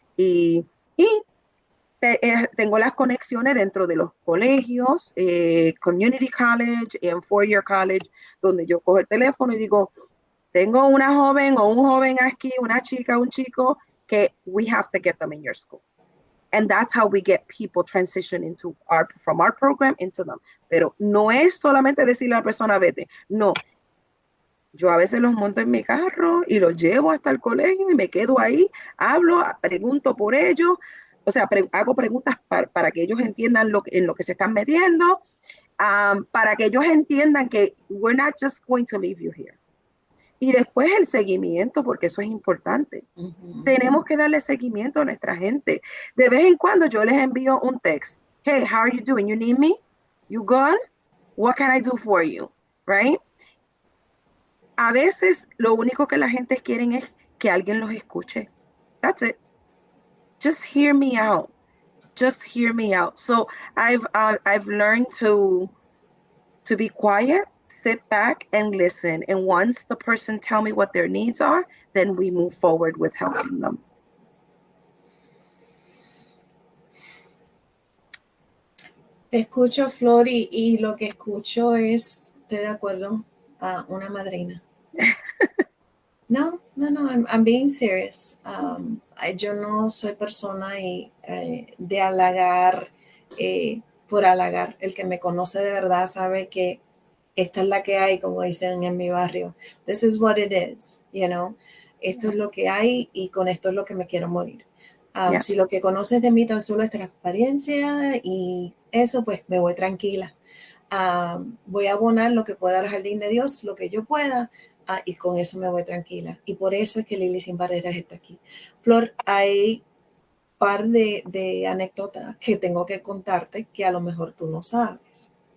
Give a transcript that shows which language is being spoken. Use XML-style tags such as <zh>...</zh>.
<es>Y tengo las conexiones dentro de los colegios, Community College y en Four-Year College, donde yo cojo el teléfono y digo, tengo una joven o un joven aquí, una chica, un chico, que</es> <en>we have to get them in your school. And that's how we get people transition from our program into them.</en> <es>Pero no es solamente decirle a la persona, vete. No. Yo a veces los monto en mi carro y los llevo hasta el colegio y me quedo ahí, hablo, pregunto por ellos, o sea, hago preguntas para que ellos entiendan en lo que se están metiendo, para que ellos entiendan que</es> <en>we're not just going to leave you here.</en> <es>Y después el seguimiento, porque eso es importante. Tenemos que darle seguimiento a nuestra gente. De vez en cuando yo les envío un text.</es> <en>Hey, how are you doing? You need me? You good? What can I do for you? Right?</en> <es>A veces lo único que la gente quiere es que alguien los escuche.</es> <en>That's it. Just hear me out. Just hear me out. So I've learned to be quiet, sit back and listen. And once the person tell me what their needs are, then we move forward with helping them.</en> <es>Te escucho, Flor, y lo que escucho es, estoy de acuerdo, a una madrina. No,</es> <en>I'm being serious.</en> <es>Yo no soy persona de halagar por halagar. El que me conoce de verdad sabe que esta es la que hay, como dicen en mi barrio.</es> <en>This is what it is, you know.</en> <es>Esto es lo que hay y con esto es lo que me quiero morir. Si lo que conoces de mí tan solo es transparencia y eso, pues me voy tranquila. Voy a abonar lo que pueda al jardín de Dios, lo que yo pueda, y con eso me voy tranquila. Y por eso es que Lili Sin Barreras está aquí. Flor, hay un par de anécdotas que tengo que contarte que a lo mejor tú no sabes.</es>